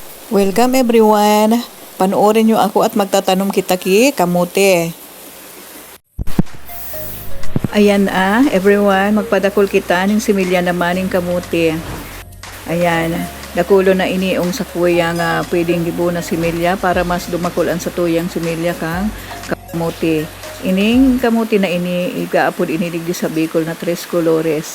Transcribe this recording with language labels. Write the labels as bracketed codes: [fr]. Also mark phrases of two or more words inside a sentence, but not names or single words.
[en] Welcome everyone! [bik] Panoorin nyo ako at magtatanong kita ki kamote. Ayan everyone, magpadakol kita ng similya naman ng kamote. Ayan, dakulo na iniong sa kuya nga pwedeng gibo na similya para mas dumakulan sa tuyang similya kang kamote. Ining kamote na ini, igaapod iniligdi sa Bicol na 3 colores.